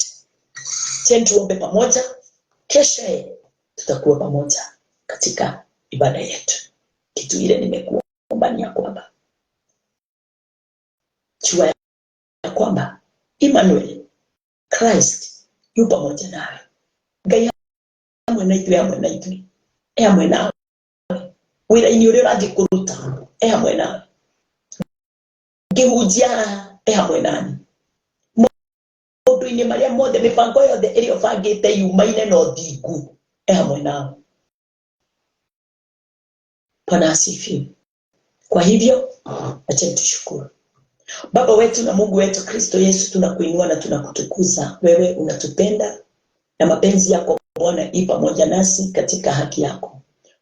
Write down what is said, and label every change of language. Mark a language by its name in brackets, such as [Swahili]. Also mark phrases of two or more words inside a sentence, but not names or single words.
[Swahili] Tuombe pamoja. Kesho tutakuwa pamoja katika ibada yetu. Kitu ile nimekuomba ni ya kwamba jua ya kwamba Emmanuel, Christ yu pamoja nawe. [Kikuyu] Ngai amwe na ithuĩ hamwe nawe. Wĩra-inĩ ũrĩa ũrathiĩ kũruta hamwe nawe. Ngĩhunjia hamwe nani. Maũndũ-inĩ marĩa mothe, mĩbango yothe ĩrĩa ũbangĩte yumaine na ũthingu hamwe nawe. [Swahili] Bwana asifiwe. Kwa hivyo acha tushukuru. Baba wetu na Mungu wetu Kristo Yesu, tunakuinua na tunakutukuza. Wewe unatupenda na mapenzi yako Bwana i pamoja nasi katika haki yako.